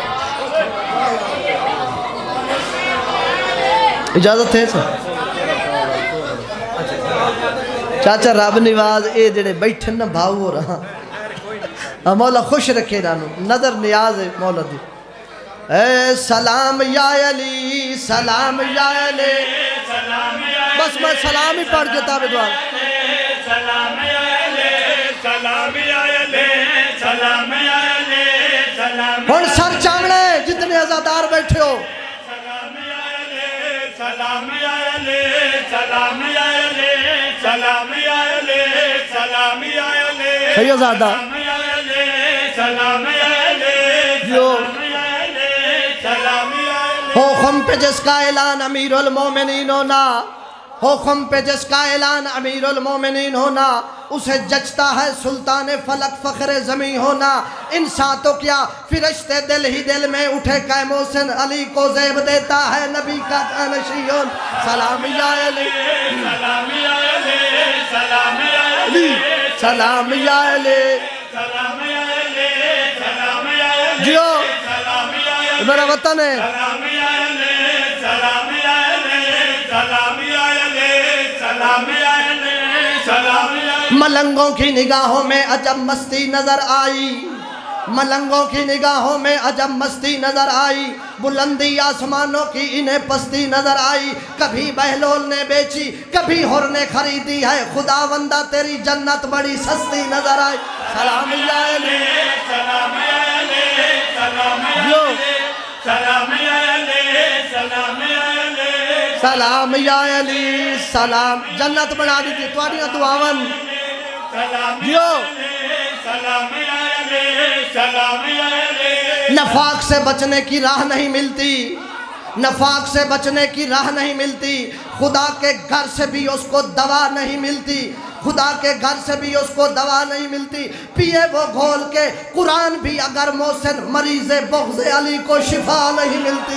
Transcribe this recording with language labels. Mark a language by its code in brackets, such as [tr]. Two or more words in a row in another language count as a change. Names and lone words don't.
[pa] اجازت ہے سر چاچا رب نواز اے جڑے بیٹھن نہ بھاؤ ہو رہا مولا خوش رکھے رانو نظر نیاز ہے مولا دی اے سلام یا علی سلام یا علی بس میں سلام ہی پڑھ جتا بے دعا [ur] سلام یا علی سلام یا علی سلام یا علی سلام [pa] ہون سر چاوڑے جتنے عزادار بیٹھے ہو [ur] سلام یا علی سلام یا علی سلام یا علی سلام یا علی سلام یا علی صحیح عزادہ سلام یا علی جو سلام یا علی ہو خم پہ جس کا اعلان امیر المومنین ہونا ہو خم پہ جس کا اعلان امیر المومنین ہونا اسے جچتا ہے سلطان فلک فخر زمین ہونا انسان تو کیا فرشتے دل ہی دل میں اٹھے کہ محسن علی کو زیب دیتا ہے نبی کا جانشین سلام یا علی سلام یا علی سلام یا علی سلام یا علی سلام یا علی سلام یا علی جیو سلام یا علی میرا وطن ہے سلام یا علی سلام یا علی سلام یا علی سلام یا علی سلام یا علی ملنگوں کی نگاہوں میں عجب مستی نظر آئی ملنگوں کی نگاہوں میں عجب مستی نظر آئی، بلندی آسمانوں کی انہیں پستی نظر آئی، کبھی بہلول نے بیچی کبھی ہر نے خریدی ہے، خداوندہ تیری جنت بڑی سستی نظر آئی۔ سلام یا علی، سلام یا علی، سلام یا علی، سلام یا علی، سلام یا علی، سلام یا علی، سلام جنت بنا دی تھی تواریاں دعاون سلام جو سلام یا علی، سلام یا علی۔ نفاق سے بچنے کی راہ نہیں ملتی، نفاق سے بچنے کی راہ نہیں ملتی، خدا کے گھر سے بھی اس کو دوا نہیں ملتی، خدا کے گھر سے بھی اس کو دوا نہیں ملتی، پیے وہ گھول کے قرآن بھی اگر محسن مریض بغض علی کو شفا نہیں ملتی۔